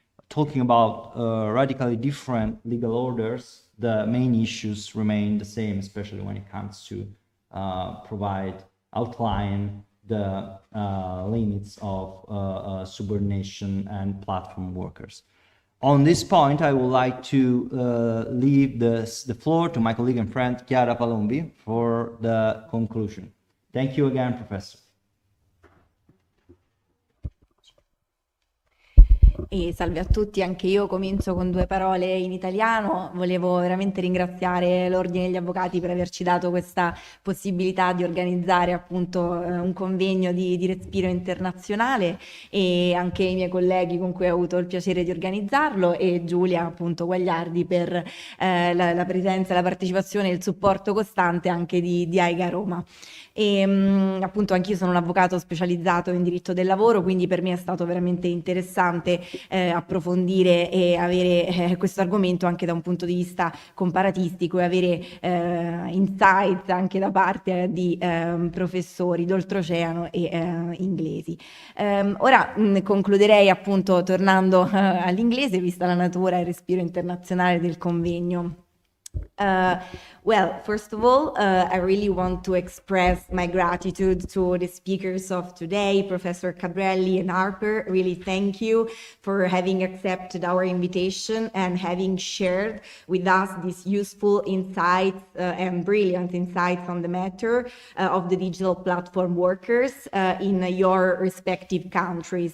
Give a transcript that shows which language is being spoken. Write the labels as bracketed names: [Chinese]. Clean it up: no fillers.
[English] talking about radically different legal orders, the main issues remain the same, especially when it comes to outline the limits of subordination and platform workers. On this point, I would like to leave the floor to my colleague and friend Chiara Palombi for the conclusion. Thank you again, Professor. [Italian] E salve a tutti, anche io comincio con 2 parole in italiano. Volevo veramente ringraziare l'Ordine degli Avvocati per averci dato questa possibilità di organizzare appunto un convegno di respiro internazionale, e anche i miei colleghi con cui ho avuto il piacere di organizzarlo, e Giulia appunto Guagliardi per la presenza, la partecipazione e il supporto costante anche di AIGA Roma. E appunto anch'io sono un avvocato specializzato in diritto del lavoro, quindi per me è stato veramente interessante approfondire e avere questo argomento anche da un punto di vista comparatistico, e avere insights anche da parte di professori d'oltreoceano e inglesi. Ora concluderei appunto tornando all'inglese, vista la natura e il respiro internazionale del convegno. [English] Well, first of all, I really want to express my gratitude to the speakers of today, Professor Cabrelli and Harper. Really thank you for having accepted our invitation and having shared with us these useful insights and brilliant insights on the matter of the digital platform workers in your respective countries.